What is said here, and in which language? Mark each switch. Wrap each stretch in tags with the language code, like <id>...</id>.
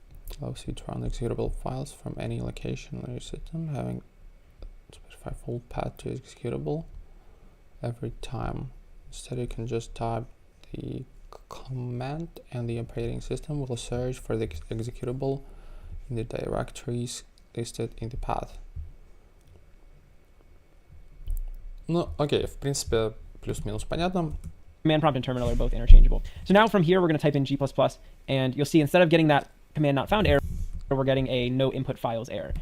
<en>It allows you to run executable files from any location on your system, having specify full path to executable every time. Instead, you can just type the command and the operating system will search for the executable in the directories listed in the path.</en> <ru>Ну, окей, в принципе, плюс-минус понятно.</ru> <en>Command prompt and terminal are both interchangeable. So now from here, we're going to type in g++, and you'll see instead of getting that command not found error, we're getting a no input files error.</en>